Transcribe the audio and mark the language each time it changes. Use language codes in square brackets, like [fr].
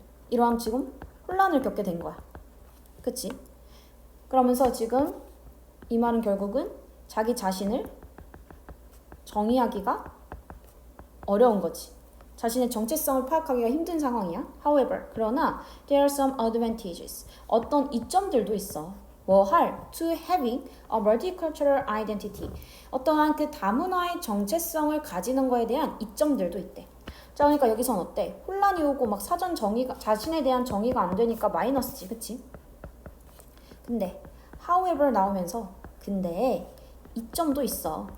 [ko] 이러한 지금 혼란을 겪게 된 거야. 그치? 그러면서 지금 이 말은 결국은 자기 자신을 정의하기가 어려운 거지. 자신의 정체성을 파악하기가 힘든 상황이야. [en] However, [ko] 그러나 [en] there are some advantages. [ko] 어떤 이점들도 있어. 뭐 할? [en] To having a multicultural identity. [ko] 어떠한 그 다문화의 정체성을 가지는 거에 대한 이점들도 있대. 자, 그러니까 여기선 어때? 혼란이 오고 막 사전 정의가, 자신에 대한 정의가 안 되니까 마이너스지, 그치? 근데 however 나오면서 근데 이점도 있어.